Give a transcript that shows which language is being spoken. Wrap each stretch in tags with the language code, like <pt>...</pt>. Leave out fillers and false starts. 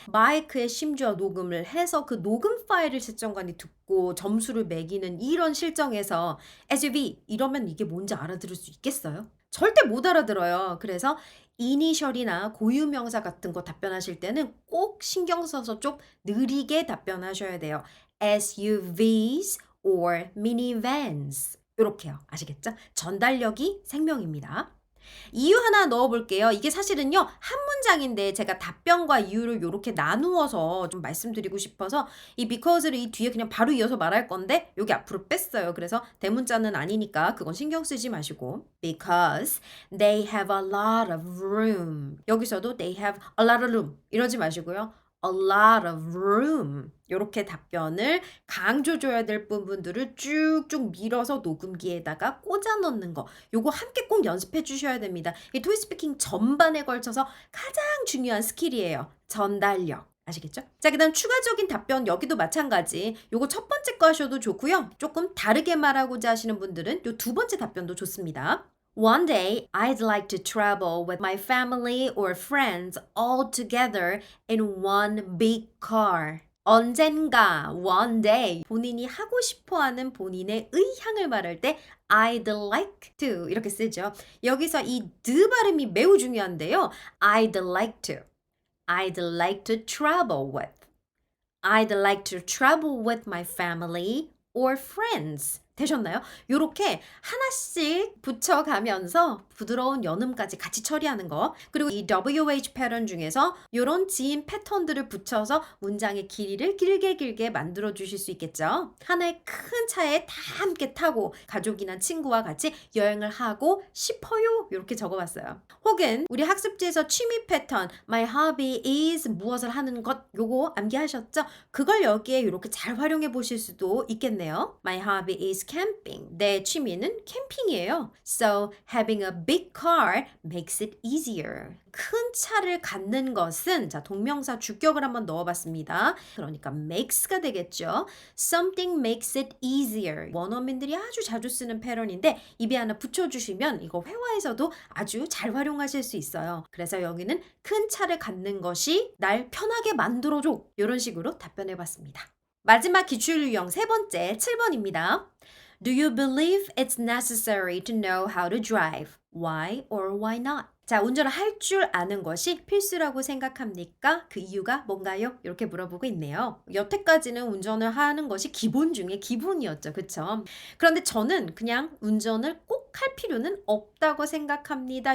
<ko>마이크에 심지어 녹음을 해서 그 녹음 파일을 채점관이 듣고 점수를 매기는 이런 실정에서 SUV 이러면 이게 뭔지 알아들을 수 있겠어요? 절대 못 알아들어요. 그래서 이니셜이나 고유명사 같은 거 답변하실 때는 꼭 신경 써서 좀 느리게 답변하셔야 돼요.</ko> <en>SUVs or minivans</en> <ko>이렇게요. 아시겠죠? 전달력이 생명입니다. 이유 하나 넣어볼게요. 이게 사실은요, 한 문장인데 제가 답변과 이유를 이렇게 나누어서 좀 말씀드리고 싶어서 이 because를 이 뒤에 그냥 바로 이어서 말할 건데 여기 앞으로 뺐어요. 그래서 대문자는 아니니까 그건 신경 쓰지 마시고</ko> <en>because they have a lot of room</en> <ko>여기서도</ko> <en>they have a lot of room</en> <ko>이러지 마시고요.</ko> <en>a lot of room</en> <ko>이렇게 답변을 강조줘야 될 부분들을 쭉쭉 밀어서 녹음기에다가 꽂아 넣는 거 요거 함께 꼭 연습해 주셔야 됩니다. 이 토익 스피킹 전반에 걸쳐서 가장 중요한 스킬이에요. 전달력. 아시겠죠? 자, 그 다음 추가적인 답변 여기도 마찬가지. 요거 첫 번째 거 하셔도 좋고요. 조금 다르게 말하고자 하시는 분들은 요 두 번째 답변도 좋습니다.</ko> <en>One day, I'd like to travel with my family or friends all together in one big car.</en> <ko>언젠가,</ko> <en>one day,</en> <ko>본인이 하고 싶어 하는 본인의 의향을 말할 때</ko> <en>I'd like to</en> <ko>이렇게 쓰죠. 여기서 이 d 발음이 매우 중요한데요.</ko> <en>I'd like to. I'd like to travel with. I'd like to travel with my family or friends.</en> <ko>되셨나요? 요렇게 하나씩 붙여가면서 부드러운 연음까지 같이 처리하는 거. 그리고 이 WH 패턴 중에서 요런 지인 패턴들을 붙여서 문장의 길이를 길게 만들어 주실 수 있겠죠. 하나의 큰 차에 다 함께 타고 가족이나 친구와 같이 여행을 하고 싶어요. 요렇게 적어봤어요. 혹은 우리 학습지에서 취미 패턴 My hobby is 무엇을 하는 것 요거 암기하셨죠? 그걸 여기에 이렇게 잘 활용해 보실 수도 있겠네요.</ko> <en>My hobby is camping.</en> <ko>내 취미는 캠핑이에요.</ko> <en>So having a big car makes it easier.</en> <ko>큰 차를 갖는 것은 자 동명사 주격을 한번 넣어봤습니다. 그러니까 makes가 되겠죠.</ko> <en>Something makes it easier.</en> <ko>원어민들이 아주 자주 쓰는 패턴인데 입에 하나 붙여주시면 이거 회화에서도 아주 잘 활용하실 수 있어요. 그래서 여기는 큰 차를 갖는 것이 날 편하게 만들어줘. 이런 식으로 답변해봤습니다. 마지막 기출 유형 세 번째 7번입니다.</ko> <en>Do you believe it's necessary to know how to drive? Why or why not?</en> <ko>자, 운전을 할 줄 아는 것이 필수라고 생각합니까? 그 이유가 뭔가요? 이렇게 물어보고 있네요. 여태까지는 운전을 하는 것이 기본 중에 기본이었죠. 그쵸? 그런데 저는 그냥 운전을 꼭 할 필요는 없다고 생각합니다.</ko>